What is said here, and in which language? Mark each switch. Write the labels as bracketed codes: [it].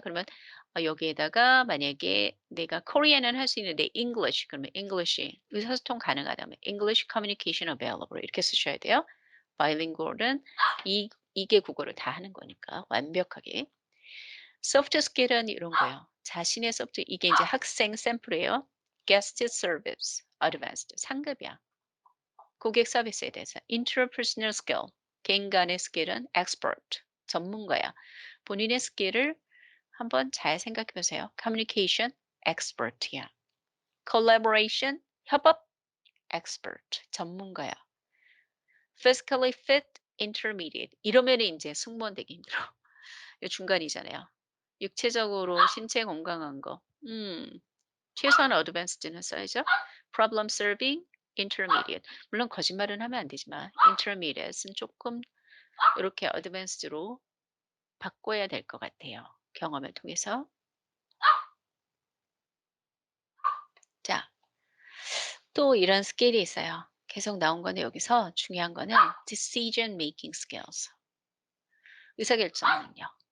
[ko] 그러면 여기에다가 만약에 내가 코리안은 할 수 있는데 English 그러면 English 의사소통 가능하다면 [en] English communication available [ko] 이렇게 쓰셔야 돼요. bilingual은 이개 국어를 다 하는 거니까 완벽하게. 소프트 스킬은 이런 거예요. 자신의 소프트 이게 이제 학생 샘플이에요. [en] guest service, advanced [ko] 상급이야. 고객 서비스에 대해서 interpersonal skill 개인 간의 스킬은 expert 전문가야. 본인의 스킬을 한번 잘 생각해 보세요. Communication expert야. Collaboration 협업 expert 전문가야. Physically fit intermediate 이러면 이제 승무원 되기 힘들어. 이 중간이잖아요. 육체적으로 신체 건강한 거. 최소한 어드밴스드는 써야죠. [en] Problem solving intermediate. [ko] 물론 거짓말은 하면 안 되지만 intermediate은 조금 이렇게 어드밴스드로 바꿔야 될 것 같아요. 경험을 통해서. 자, 또 이런 스킬이 있어요. 계속 나온 거는 여기서 중요한 거는 decision making skills. 의사결정 능력.